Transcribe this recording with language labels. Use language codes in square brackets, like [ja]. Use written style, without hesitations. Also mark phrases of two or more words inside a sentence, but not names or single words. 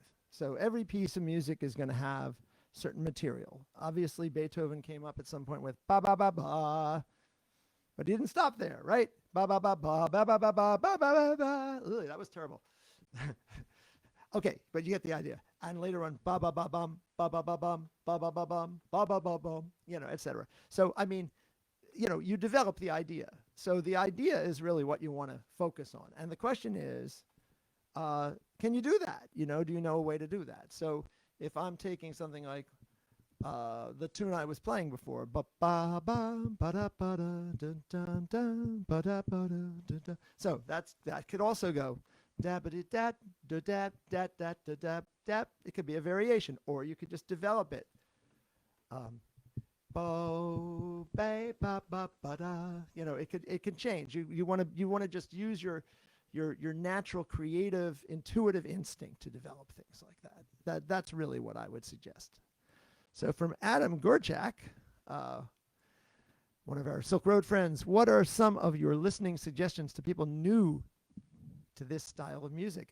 [en] So every piece of music is going to have certain material. Obviously, Beethoven came up at some point with ba ba ba ba, but he didn't stop there, right? Ba ba ba ba ba ba ba ba ba ba ba. Ugh, that was terrible. Okay, but you get the idea. And later on, ba ba ba bum, ba ba ba bum, ba ba ba bum, ba ba ba bum, etc. So I mean, you develop the idea. So the idea is really what you want to focus on. And the question is, can you do that? Do you know a way to do that? So if I'm taking something like the tune I was playing before, ba ba ba ba da ba da dun dun dun ba da ba da dun dun. So that could also go da ba da da da da da da da da. It could be a variation, or you could just develop it. Bo ba ba ba ba da. It can change. You want to just use your natural creative intuitive instinct to develop things like that. That's really what I would suggest. So from Adam Gorchak, one of our Silk Road friends, what are some of your listening suggestions to people new to this style of music?